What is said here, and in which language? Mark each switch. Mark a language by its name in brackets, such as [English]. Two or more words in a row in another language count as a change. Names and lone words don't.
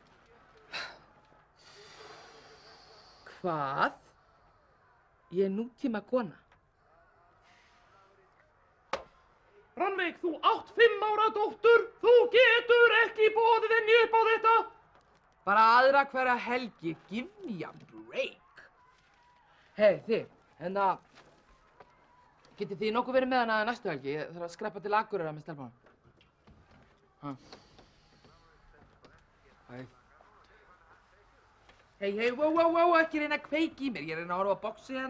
[Icelandic] Hvað? Ég er nútíma kona. Rannveig, þú átt 5 ára dóttur. Þú getur ekki boðið henni upp á þetta. Bara aðra hverja helgi. [English] Give me a break. [Icelandic] Hei, þið, getið þið nokkuð verið með hana næstu helgi? Ég þarf að skreppa til Akureyrar með stelpunum. Hei, wow, ekki reyna að kveiki í mér. Ég reyna að horfa á boxið hérna.